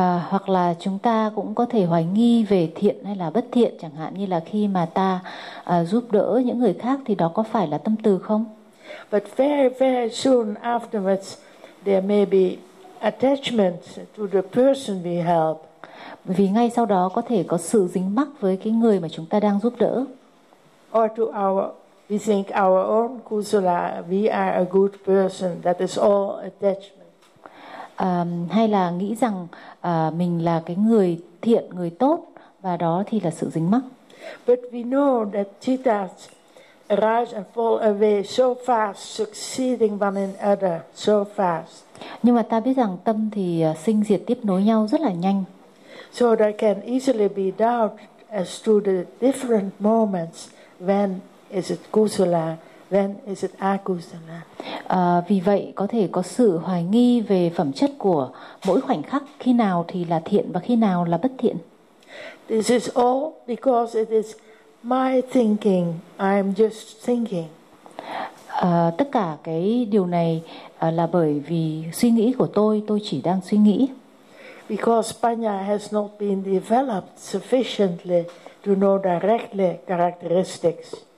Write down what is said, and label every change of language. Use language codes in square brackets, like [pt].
[vi] Hoặc là chúng ta cũng có thể hoài nghi về thiện hay là bất thiện, chẳng hạn như là khi mà ta giúp đỡ những người khác thì đó có phải là tâm từ không? [en] But very, very soon afterwards, there may be attachment to the person we help. [vi] Vì ngay sau đó có thể có sự dính mắc với cái người mà chúng ta đang giúp đỡ. [en] Or to our, we think our own kusala, we are a good person. That is all attachment. [vi] Hay là nghĩ rằng mình là cái người thiện, người tốt, và đó thì là sự dính mắc. [en] But we know that cittas arise and fall away so fast, succeeding one another so fast. [vi] Nhưng mà ta biết rằng tâm thì sinh diệt tiếp nối nhau rất là nhanh. [en] So there can easily be doubt as to the different moments. When is it kusala? When is it akusala? [vi] Vì vậy có thể có sự hoài nghi về phẩm chất của mỗi khoảnh khắc, khi nào thì là thiện và khi nào là bất thiện. [en] This is all because it is my thinking. I am just thinking. [vi] Tất cả cái điều này là bởi vì suy nghĩ của tôi chỉ đang suy nghĩ. [en] Because panya has not been developed sufficiently to know directly characteristics.